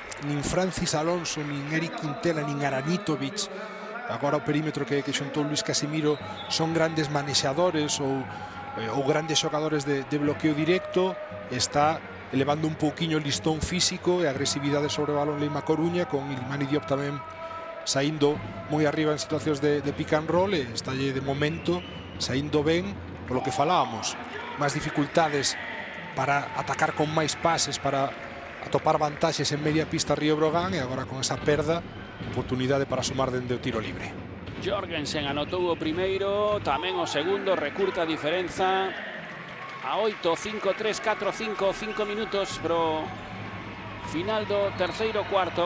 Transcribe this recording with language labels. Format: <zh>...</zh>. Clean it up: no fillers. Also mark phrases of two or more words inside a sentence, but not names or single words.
<gl>Nin Francis Alonso, nin Eric Quintela, nin Aranitovic, agora o perímetro que xuntou Luis Casimiro, son grandes manexadores ou grandes xogadores de bloqueo directo. Está elevando un pouquiño o listón físico e agresividade sobre o balón Lima Coruña, con Ilmani Diop tamén saindo moi arriba en situacións de</gl> <en>pick and roll,</en> <gl>e está de momento saindo ben, polo que falábamos. Máis dificultades para atacar con máis pases, para atopar vantaxes en media pista Río Breogán, e agora con esa perda, oportunidade para sumar dende o tiro libre. Jorgensen anotou o primeiro, tamén o segundo, recurta a diferenza a 8, 5-3, 4-5, 5 minutos pro final do terceiro cuarto.</gl>